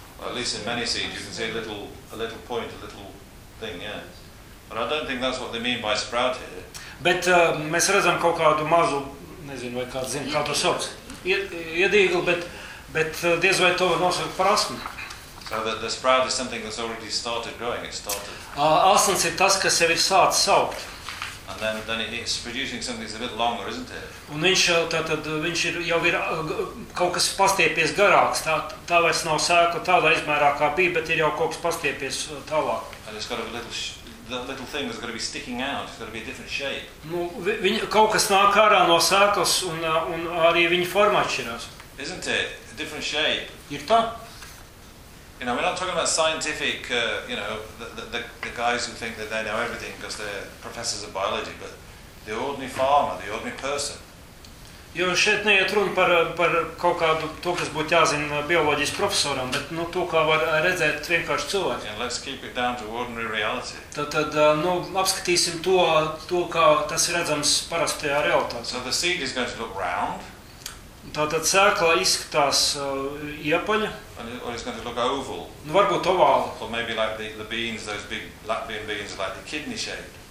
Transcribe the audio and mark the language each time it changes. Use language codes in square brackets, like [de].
[en] Well, at least in many seeds, you can see a little point, a little thing, yeah. But I don't think that's what they mean by sprout here. [lv] Bet mēs redzam kaut kādu mazu, nezinu, vai kāds zina, kā to sauc. Iedīgli, bet diez vai to var nosaukt par asmu. [en] So the sprout is something that's already started growing, it started. [lv] Asins ir tas, kas jau ir sācis augt. [en] And then it's producing something that's a bit longer, isn't it? [lv] Un viņš, tātad, viņš ir, jau ir kaut kas pastiepies garāks, tā vairs nav sēkla tādā izmērā kā bija, bet ir jau kaut kas pastiepies tālāk. [en] And it's got a little thing that's got to be sticking out, it's got to be a different shape. [lv] Nu, viņa, kaut kas nāk ārā no sēklas un arī viņa forma atšķirās. [en] Isn't it? A different shape. [lv] Ir tā? [en] You know, we're not talking about scientific, you know, the guys who think that they know everything because they're professors of biology, but the ordinary farmer, the ordinary person. [lv] Jo šeit neiet runa par kaut kādu to, kas būtu jāzina bioloģijas profesoram, bet nu to, kā var redzēt vienkārši cilvēki. [en] Yeah, let's keep it down to ordinary reality. [lv] Tad nu, apskatīsim to, kā tas ir redzams parastajā realitātē. [en] So the seed is going to look round. [lv] Tātad sēklā izskatās iepaļa. [en] Or it's going to look oval. [lv] Nu, varbūt ovāla. [en] Or maybe like the beans, those big Latvian beans, like the kidney shape.